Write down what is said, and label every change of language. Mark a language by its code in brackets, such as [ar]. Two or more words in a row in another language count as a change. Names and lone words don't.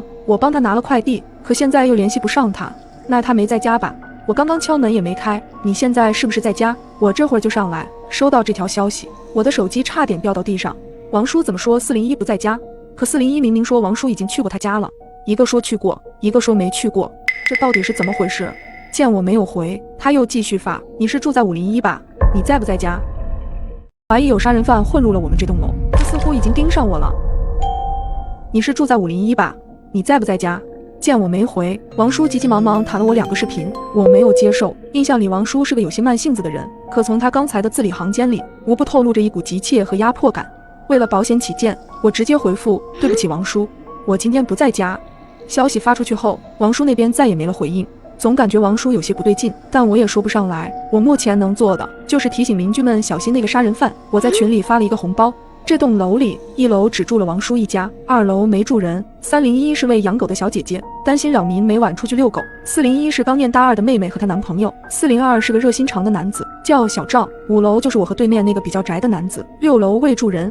[zh] 我幫他拿了快遞，可現在又聯繫不上他，那他沒在家吧？我剛剛敲門也沒開，你現在是不是在家？我這會兒就上來。收到這條消息，我的手機差點掉到地上。王叔怎麼說401不在家？可401明明說王叔已經去過他家了，一個說去過，一個說沒去過，這到底是怎麼回事？見我沒有回，他又繼續發，你是住在501吧？你在不在家？懷疑有殺人犯混入了我們這棟樓，他似乎已經盯上我了。你是住在501吧？你在不在家？见我沒回，王叔急急忙忙彈了我2個視頻，我沒有接受。印象裡王叔是個有些慢性子的人，可從他剛才的字裡行間裡，無不透露着一股急切和壓迫感。為了保險起見，我直接回復對不起王叔，我今天不在家。消息發出去後，王叔那邊再也沒了回應，總感覺王叔有些不對勁，但我也說不上來。我目前能做的就是提醒鄰居們小心那個殺人犯。我在群裡發了一個紅包。這棟樓裡，1樓只住了王叔一家，2樓沒住人。301是位養狗的小姐姐，擔心擾民，每晚出去遛狗。401是剛念大2的妹妹和她男朋友。402是個熱心腸的男子，叫小趙。5樓就是我和對面那個比較宅的男子。6樓未住人。